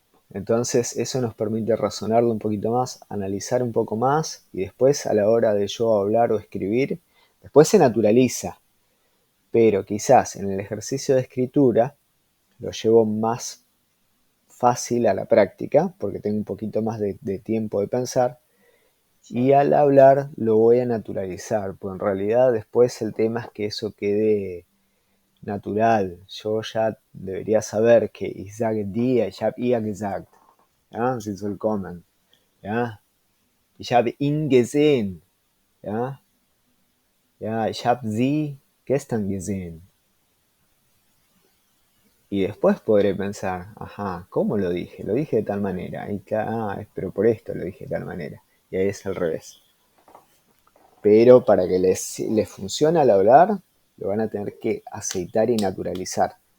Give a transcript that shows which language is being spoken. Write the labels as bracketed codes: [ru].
[es] Entonces eso nos permite razonarlo un poquito más, analizar un poco más y después a la hora de yo hablar o escribir, después se naturaliza, pero quizás en el ejercicio de escritura lo llevo más fácil a la práctica porque tengo un poquito más de tiempo de pensar y Sí. al hablar lo voy a naturalizar, pues en realidad después el tema es que eso quede natural. Yo ya debería saber que [de] ich sage dir, ich habe ihr gesagt. Ja, sie soll kommen. Ja, ich habe ihn gesehen. Ja, ja, ich habe sie gestern gesehen. [es] Y después podré pensar, ajá, ¿cómo lo dije? Lo dije de tal manera. Pero por esto lo dije de tal manera. Y ahí es al revés. Pero para que les funcione al hablar, lo van a tener que aceitar y naturalizar.